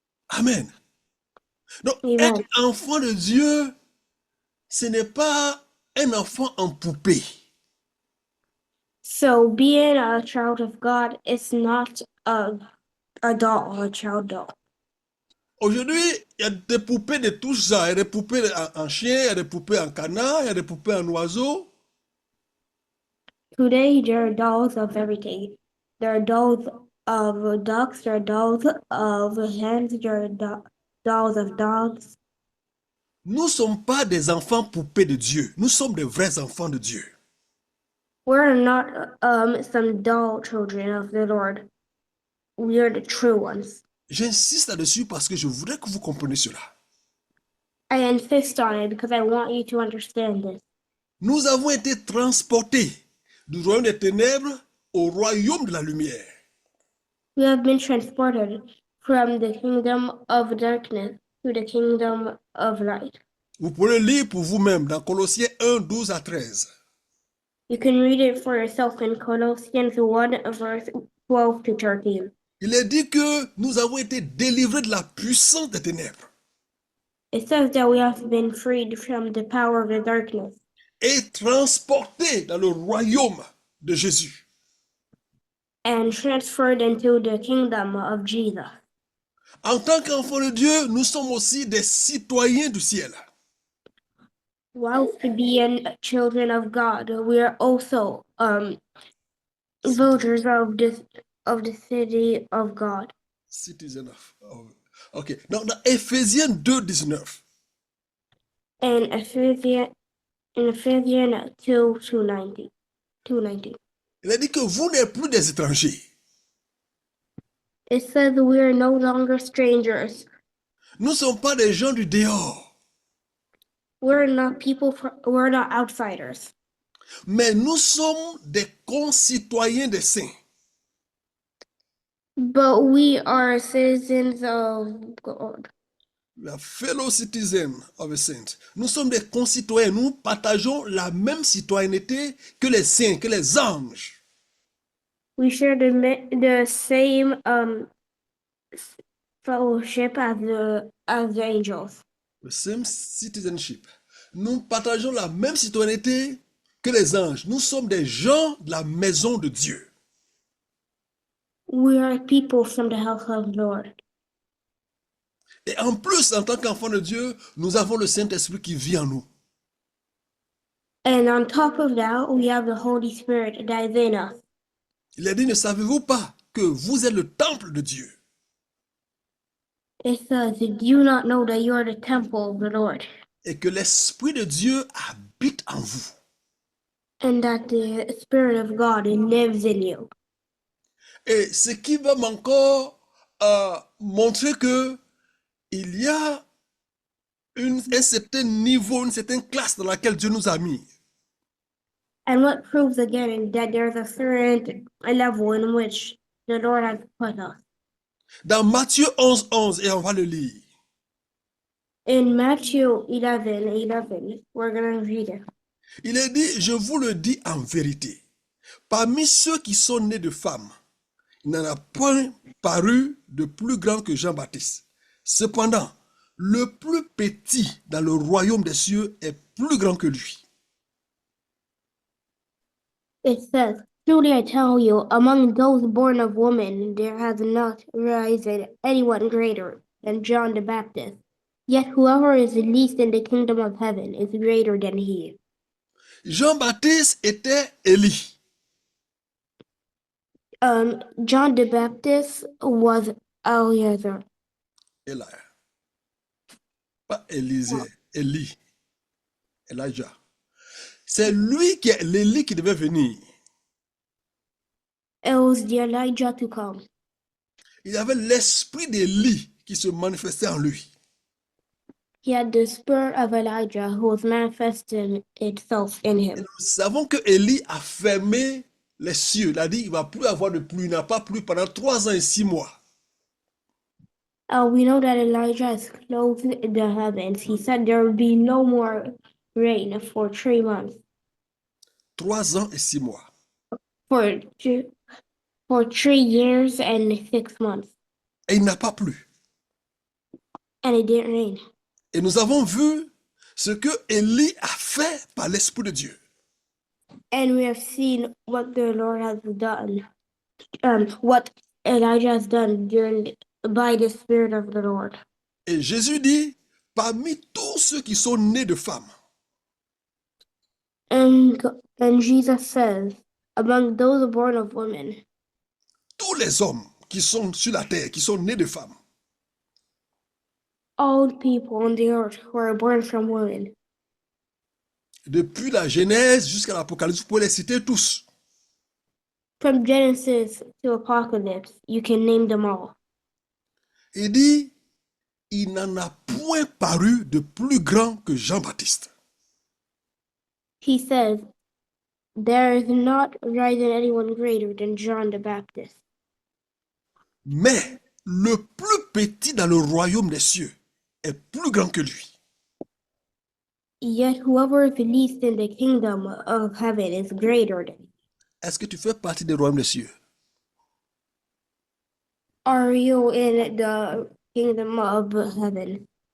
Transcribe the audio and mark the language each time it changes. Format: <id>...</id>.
<fr>Amen. Donc, Amen. être enfant de Dieu, ce n'est pas un enfant en poupée.</fr> <en>So being a child of God is not a doll, a child doll.</en> <fr>Aujourd'hui, il y a des poupées de tous genres. Il y a des poupées en chien, il y a des poupées en canard, il y a des poupées en oiseau.</fr> <en>Today there are dolls of everything. There are dolls of ducks, there are dolls of hens, there are dolls of dogs.</en> <fr>Nous ne sommes pas des enfants poupées de Dieu. Nous sommes des vrais enfants de Dieu.</fr> <en>We're not some doll children of the Lord. We are the true ones.</en> <fr>J'insiste là-dessus parce que je voudrais que vous compreniez cela.</fr> <en>I insist on it because I want you to understand this.</en> <fr>Nous avons été transportés du royaume des ténèbres au royaume de la lumière.</fr> <en>We have been transported from the kingdom of darkness to the kingdom of light.</en> <fr>Vous pouvez le lire pour vous-même dans Colossiens 1, 12 à 13.</fr> <en>You can read it for yourself in Colossians 1, verse 12 to 13.</en> <fr>Il est dit que nous avons été délivrés de la puissance des ténèbres</fr> <en>It says that we have been freed from the power of the darkness</en> <fr>et transportés dans le royaume de Jésus.</fr> <en>and transferred into the kingdom of Jesus.</en> <fr>En tant qu'enfants de Dieu, nous sommes aussi des citoyens du ciel.</fr> <en>Whilst being children of God, we are also voters of the city of God. Citizen Ok.</en> <fr>Donc, dans Éphésiens 2, 19,</fr> <en>And Ephesians 2 to 90. 2:19.</en> <fr>il a dit que vous n'êtes plus des étrangers.</fr> <en>It says we are no longer strangers.</en> <fr>Nous ne sommes pas des gens du dehors,</fr> <en>We're not we're not outsiders.</en> <fr>mais nous sommes des concitoyens des saints.</fr> <en>But we are citizens of God. La fellow citizen of the saints.</en> <fr>Nous sommes des concitoyens. Nous partageons la même citoyenneté que les saints, que les anges.</fr> <en>We share the same fellowship as the angels. The same citizenship.</en> <fr>Nous partageons la même citoyenneté que les anges. Nous sommes des gens de la maison de Dieu.</fr> <en>We are people from the house of the Lord.</en> <fr>Et en plus, en tant qu'enfants de Dieu, nous avons le Saint-Esprit qui vit en nous.</fr> <en>And on top of that, we have the Holy Spirit that is in us.</en> <fr>Il a dit, ne savez-vous pas que vous êtes le temple de Dieu?</fr> <en>It says, do you not know that you are the temple of the Lord?</en> <fr>Et que l'Esprit de Dieu habite en vous.</fr> <en>And that the Spirit of God lives in you.</en> <fr>Et ce qui va encore montrer que il y a un certain niveau, une certaine classe dans laquelle Dieu nous a mis.</fr> <en>And what proves again that there's a certain level in which the Lord has put us.</en> <fr>Dans Matthieu 11, 11, et on va le lire.</fr> <en>In Matthew 11:11, we're going to read it.</en> <fr>Il est dit, je vous le dis en vérité, parmi ceux qui sont nés de femmes, il n'en a point paru de plus grand que Jean-Baptiste. Cependant, le plus petit dans le royaume des cieux est plus grand que lui.</fr> <en>It says, truly I tell you, among those born of woman, there has not risen anyone greater than John the Baptist. Yet whoever is least in the kingdom of heaven is greater than he.</en> <fr>Jean-Baptiste était Élie.</fr> <en>John the Baptist was Eliezer.</en> <fr>Élie. Pas Élisée, Élie. Elijah. C'est lui qui est l'Élie qui devait venir.</fr> <en>It was the Elijah to come.</en> <fr>Il avait l'esprit d'Élie qui se manifestait en lui.</fr> <en>He had the spirit of Elijah who was manifesting itself in him.</en> <fr>Nous savons que Élie a fermé les cieux. Il a dit qu'il ne va plus avoir de pluie. Il n'a pas plu pendant 3 ans et 6 mois.</fr> <en>We know that Elijah has closed the heavens. He said there will be no more rain for 3 months.</en> <fr>3 ans et 6 mois.</fr> <en>For 3 years and 6 months.</en> <fr>Et il n'a pas plu.</fr> <en>and it didn't rain.</en> <fr>Et nous avons vu ce que Élie a fait par l'Esprit de Dieu.</fr> <en>And we have seen what the Lord has done, what Elijah has done by the Spirit of the Lord.</en> <fr>Et Jésus dit, parmi tous ceux qui sont nés de femmes,</fr> <en>And Jesus says, among those born of women,</en> <fr>tous les hommes qui sont sur la terre, qui sont nés de femmes,</fr> <en>all people on the earth who are born from women,</en> <fr>depuis la Genèse jusqu'à l'Apocalypse, vous pouvez les citer tous.</fr> <en>from Genesis to Apocalypse, you can name them all.</en> <fr>Il dit, il n'en a point paru de plus grand que Jean-Baptiste.</fr> <en>He says, there is not risen anyone greater than John the Baptist.</en> <fr>Mais le plus petit dans le royaume des cieux est plus grand que lui.</fr> <en>Yet whoever is least in the kingdom of heaven is greater than.</en> <fr>Est-ce que tu fais partie des royaumes des cieux?</fr> <en>Are you in the kingdom of heaven?</en>